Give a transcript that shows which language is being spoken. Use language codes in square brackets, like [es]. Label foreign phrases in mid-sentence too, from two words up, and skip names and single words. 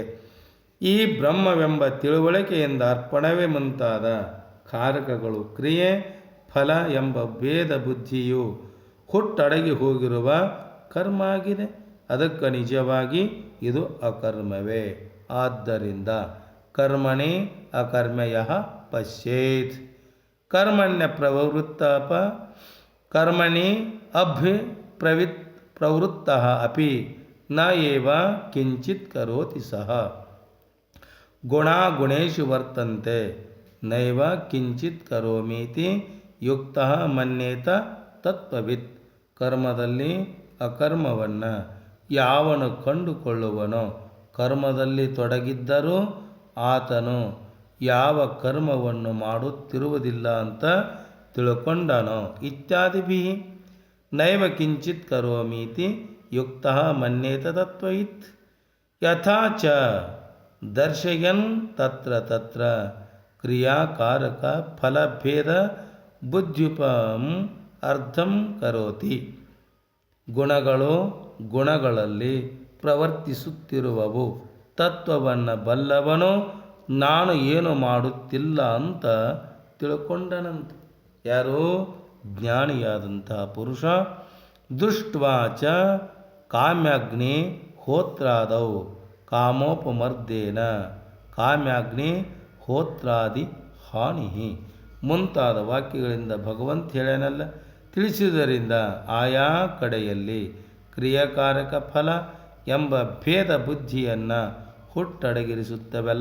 [kn] ಈ ಬ್ರಹ್ಮವೆಂಬ ತಿಳುವಳಿಕೆಯಿಂದ ಅರ್ಪಣವೇ ಮುಂತಾದ ಕಾರಕಗಳು ಕ್ರಿಯೆ ಫಲ ಎಂಬ ಭೇದ ಬುದ್ಧಿಯು ಹುಟ್ಟಡಗಿ ಹೋಗಿರುವ ಕರ್ಮ ಆಗಿದೆ. ಅದಕ್ಕೆ ನಿಜವಾಗಿ ಇದು ಅಕರ್ಮವೇ. [sa] ಆದ್ದರಿಂದ ಕರ್ಮಣಿ ಅಕರ್ಮಯ ಪಶ್ಯೇತ್. ಕರ್ಮಣ್ಯ ಪ್ರವೃತ್ತಪ ಕರ್ಮಣಿ ಪ್ರವೃತ್ತ ಅಪಿ ನ ಏವ ಕಿಂಚಿತ್ ಕರೋತಿ ಸಹ. ಗುಣಾಗುಣೇಷು ವರ್ತಂತೆ ನೈವ ಕಿಂಚಿತ್ ಕರೋಮೀತಿ ಯುಕ್ತ ಮನ್ಯೇತ ತತ್ವವಿತ್. [kn] ಕರ್ಮದಲ್ಲಿ ಅಕರ್ಮವನ್ನು ಯಾವನು ಕಂಡುಕೊಳ್ಳುವನೋ, ಕರ್ಮದಲ್ಲಿ ತೊಡಗಿದ್ದರೂ ಆತನು ಯಾವ ಕರ್ಮವನ್ನು ಮಾಡುತ್ತಿರುವುದಿಲ್ಲ ಅಂತ ತಿಳ್ಕೊಂಡನೋ. [sa] ಇತ್ಯಾದಿಭಿ ನೈವ ಕಿಂಚಿತ್ ಕರೋಮೀತಿ ಯುಕ್ತ ಮನ್ಯೇತ ತತ್ವವಿತ್. ಯಥಾ ಚ ದರ್ಶಯನ್ ತತ್ರ ತತ್ರ ಕ್ರಿಯಾಕಾರಕ ಫಲಭೇದ ಬುದ್ಧ್ಯುಪಂ ಅರ್ಥಂ ಕರೋತಿ. [kn] ಗುಣಗಳು ಗುಣಗಳಲ್ಲಿ ಪ್ರವರ್ತಿಸುತ್ತಿರುವವು. ತತ್ವವನ್ನು ಬಲ್ಲವನು ನಾನು ಏನು ಮಾಡುತ್ತಿಲ್ಲ ಅಂತ ತಿಳ್ಕೊಂಡನಂತೆ. ಯಾರು? ಜ್ಞಾನಿಯಾದಂತಹ ಪುರುಷ. [sa] ದೃಷ್ಟ್ವಾಚ ಕಾಮ್ಯಾಗ್ನಿ ಹೋತ್ರಾದೌ ಕಾಮೋಪಮರ್ದೇನ ಕಾಮ್ಯಾಗ್ನಿ ಹೋತ್ರಾದಿ ಹಾನಿ [kn] ಮುಂತಾದ ವಾಕ್ಯಗಳಿಂದ ಭಗವಂತ ಹೇಳನಲ್ಲ, ತಿಳಿಸಿದ್ದರಿಂದ ಆಯಾ ಕಡೆಯಲ್ಲಿ ಕ್ರಿಯಾಕಾರಕ ಫಲ ಎಂಬ ಭೇದ ಬುದ್ಧಿಯನ್ನು ಹುಟ್ಟಡಗಿರಿಸುತ್ತವೆಲ್ಲ.